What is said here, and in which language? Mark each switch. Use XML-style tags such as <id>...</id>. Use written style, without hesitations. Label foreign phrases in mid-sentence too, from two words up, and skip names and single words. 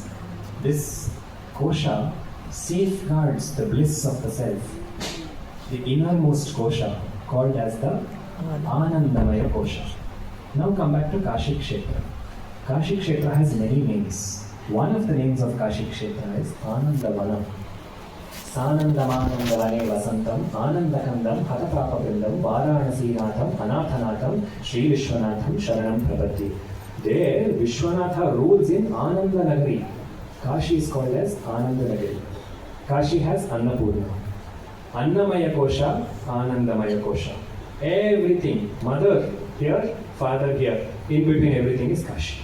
<en>This kosha safeguards the bliss of the self. The innermost kosha called as the Anandamaya kosha. Now come back to Kashi Kshetra. Kashi Kshetra has many names. One of the names of Kashi Kshetra is Anandavana.</en> <sa>सानन्दमानन्दवने वसन्तम् आनन्दकन्दम् हतपापवृन्दम् वाराणसीनाथम् अनाथनाथम् श्री विश्वनाथम् शरणम् प्रभाति.</sa> <en>There Vishwanatha rules in Ananda Nagari. Kashi is called as Ananda Nagari. Kashi has Annapurna. Annamaya kosha, Anandamaya kosha. Everything, mother here, father here, in between everything is Kashi.</en>